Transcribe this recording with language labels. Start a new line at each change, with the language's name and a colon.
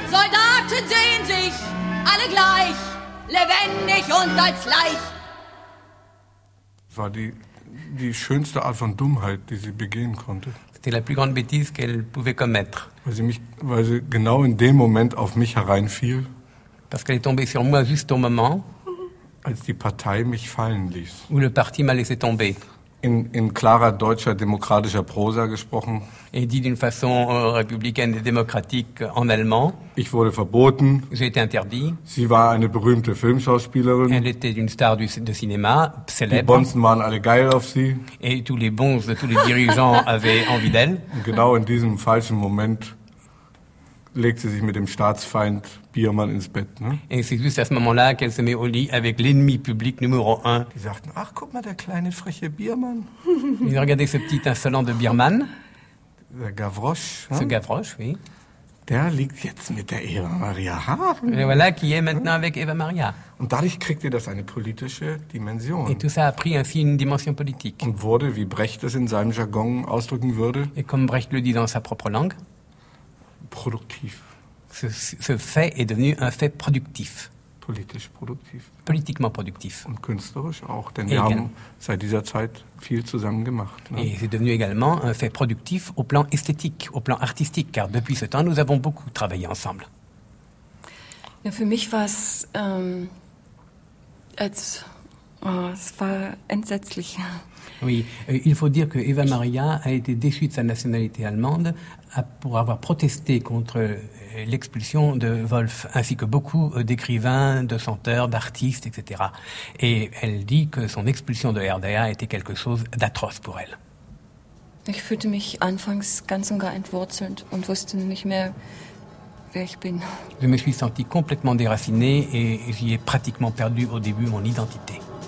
German: Soldaten sehen sich alle gleich, lebendig und als Leich. Das war die schönste Art von Dummheit, die sie begehen konnte.
French: C'était la plus grande bêtise qu'elle pouvait commettre.
German: Weil sie genau in dem Moment auf mich hereinfiel.
French: Parce qu'elle est tombée sur moi juste au moment.
German: Als die Partei mich fallen ließ.
French: Où le parti m'a laissé tomber.
German: in klarer deutscher demokratischer Prosa gesprochen.
French: Et dit d'une façon républicaine et démocratique en allemand.
German: Ich wurde verboten.
French: J'ai été interdit.
German: Sie war eine berühmte Filmschauspielerin.
French: Elle était une star de cinéma, célèbre.
German: Die Bonzen waren alle geil auf sie.
French: Et tous les bons de tous les dirigeants avaient envie d'elle.
German: Und genau in diesem falschen Moment legt sie sich mit dem Staatsfeind Biermann ins Bett. Ne?
French: Et c'est juste à ce moment-là qu'elle se met au lit avec l'ennemi public numéro un.
German: Die sagten, ach, guck mal, der kleine freche Biermann.
French: Ils regardaient ce petit insolent de Biermann.
German: Der Gavroche.
French: Ce hein? Gavroche, oui.
German: Der liegt jetzt mit der Eva Maria Hagen.
French: Et voilà, qui est maintenant avec Eva Maria.
German: Und dadurch kriegte das eine politische Dimension.
French: Et tout ça a pris ainsi une dimension politique.
German: Und wurde, wie Brecht es in seinem Jargon ausdrücken würde.
French: Et comme Brecht le dit dans sa propre langue. Productif. Ce fait est devenu un fait productif.
German: Politisch produktiv.
French: Politiquement productif.
German: Und künstlerisch auch, denn wir haben seit dieser Zeit viel zusammen gemacht.
French: Et c'est devenu également un fait productif au plan esthétique, au plan artistique, car depuis ce temps, nous avons beaucoup travaillé ensemble.
German: Ja, für mich war es, es war entsetzlich.
French: Oui, il faut dire que Eva Maria a été déçue de sa nationalité allemande pour avoir protesté contre l'expulsion de Wolf, ainsi que beaucoup d'écrivains, de chanteurs, d'artistes, etc. Et elle dit que son expulsion de RDA était quelque chose d'atroce pour elle.
German: Ich fühlte mich anfangs ganz und gar entwurzelt und wusste nicht mehr, wer ich bin.
French: Je me suis sentie complètement déracinée et j'y ai pratiquement perdu au début mon identité.